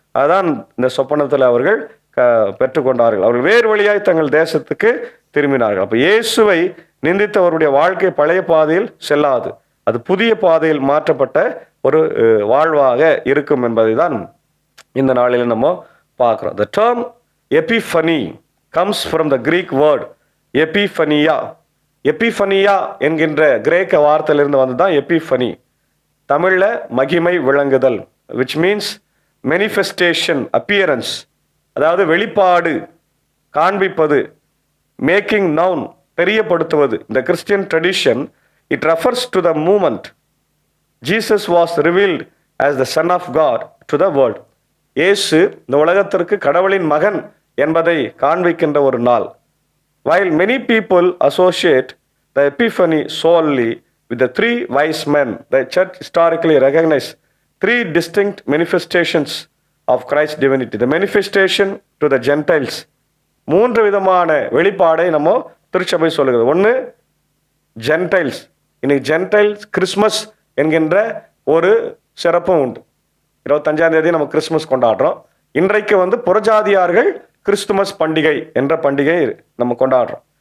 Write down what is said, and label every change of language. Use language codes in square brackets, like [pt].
[ta] அதுதான் இந்த சொப்பனத்தில் அவர்கள் பெற்றுக்கொண்டார்கள். அவர்கள் வேறு வழியாய் தங்கள் தேசத்துக்கு திரும்பினார்கள். அப்போ இயேசுவை நிந்தித்தவருடைய வாழ்க்கை பழைய பாதையில் செல்லாது, அது புதிய பாதையில் மாற்றப்பட்ட ஒரு வாழ்வாக இருக்கும் என்பதை தான் இந்த நாளில் நம்ம பார்க்குறோம். [en] The term epiphany comes from the Greek word epiphania. [ta] எபிஃபனியா என்கின்ற கிரேக்க வார்த்தையிலிருந்து வந்து தான் எபிஃபனி. தமிழில் மகிமை விளங்குதல், [en] which means manifestation, appearance, [ta] அதாவது வெளிப்பாடு, காண்பிப்பது, மேக்கிங் நவுன், தெரியப்படுத்துவது. இந்த Christian tradition, [en] it refers to the moment Jesus was revealed as the Son of God to the world. [ta] இயேசு இந்த உலகத்திற்கு கடவுளின் மகன் என்பதை காண்பிக்கின்ற ஒரு நாள். [en] While many people associate the Epiphany solely with the 3 wise men, the church historically recognized 3 distinct manifestations of Christ's divinity. The manifestation to the Gentiles, [ta] 3 விதமான வெளிப்பாடை நம்ம திருச்சபை சொல்லுகிறது. ஒன்று ஜென்டைல்ஸ். இன்னைக்கு ஜென்டைல்ஸ் கிறிஸ்மஸ் என்கின்ற ஒரு சிறப்பும் உண்டு. 25ஆம் தேதி நம்ம கிறிஸ்மஸ் கொண்டாடுறோம். இன்றைக்கு வந்து புறஜாதியார்கள் கிறிஸ்துமஸ் பண்டிகை என்ற பண்டிகை நம்ம கொண்டாடுறோம்.